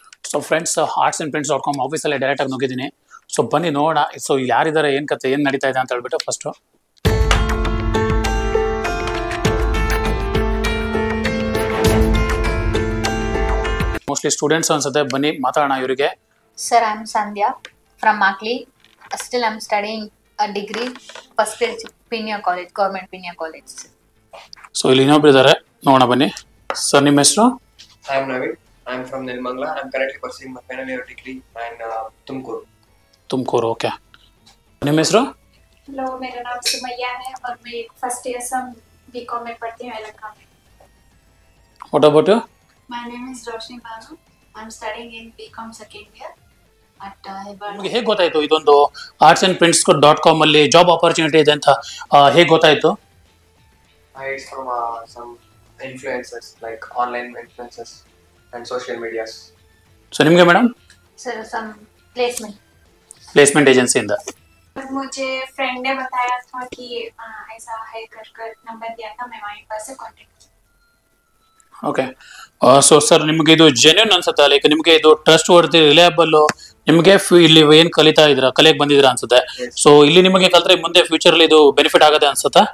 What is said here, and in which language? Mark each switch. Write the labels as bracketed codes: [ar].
[kn] So friends, artsandprints.com ಆಫೀಸಲ್ಲಿ direct ಆಗಿ ನುಗ್ಗಿದ್ದೀನಿ. So ಬನ್ನಿ ನೋಡೋಣ, ಸೊ ಯಾರಿದ್ದಾರೆ, ಏನ್ ಕತೆ, ಏನ್ ನಡೀತಾ ಇದೆ ಅಂತ ಹೇಳ್ಬಿಟ್ಟು ಫಸ್ಟ್ ಮೋಸ್ಟ್ಲಿ ಸ್ಟೂಡೆಂಟ್ಸ್ ಅನ್ಸುತ್ತೆ. ಬನ್ನಿ ಮಾತಾಡೋಣ ಇವರಿಗೆ. [en] Sir, I'm Sandhya from Makli. Still, I'm studying a degree, first year Pinya College, Government Pinya College. [kn] So ಇಲ್ಲಿ ಇನ್ನೊಬ್ರು ಇದ್ದಾರೆ, ನೋಡೋಣ ಬನ್ನಿ. ಸರ್ ನಿಮ್ಮ ಹೆಸರು? [en] I am Naveen. I am from Nilmangla. I am currently pursuing my final year degree in Tumkur. [kn] Tumakuru, okay. ನಿಮ್ಮ ಹೆಸರು? [hi] Hello, मेरा नाम सुमैया है और मैं फर्स्ट ईयर से बीकॉम में पढ़ती हूँ electronic. [en] What about you? My name is Roshni Banu. I'm studying in BCom second year at Hebbar. [kn] ನಿಮಗೆ ಹೇಗೆ ಗೊತ್ತಾಯ್ತು ಇದೊಂದು artsandprints.com ಅಲ್ಲಿ ಜಾಬ್ ಆಪರ್ಚುನಿಟಿ ಇದೆ ಅಂತ? ಹೇಗೆ ಗೊತ್ತಾಯ್ತು? [en] I it's from some influencers like online influencers and social medias. [kn] So ನಿಮಗೆ madam? [en] Sir, some placement. [kn] Placement ಏಜೆನ್ಸಿಯಿಂದ. [hi] मुझे फ्रेंड ने बताया था कि ऐसा है कर नंबर दिया था, मैं वहीं पर से कांटेक्ट. [kn] ಓಕೆ. ಸೊ ಸರ್, ನಿಮಗೆ ಇದು ಜೆನ್ಯೂನ್ ಅನ್ಸುತ್ತೆ? ಲೈಕ್ ನಿಮಗೆ ಇದು ಟ್ರಸ್ಟ್ ವರ್ತಿ, ರಿಲಯಬಲ್, ನಿಮಗೆ ಇಲ್ಲಿ ಏನ್ ಕಲಿತಾ ಇದ್ರ, ಕಲಿಯಕ್ ಬಂದಿದ್ರ ಅನ್ಸುತ್ತೆ. ಸೊ ಇಲ್ಲಿ ನಿಮಗೆ ಕಲ್ತ್ರೆ ಮುಂದೆ ಫ್ಯೂಚರ್ ಅಲ್ಲಿ ಇದು ಬೆನಿಫಿಟ್ ಆಗದೆ ಅನ್ಸುತ್ತಾ?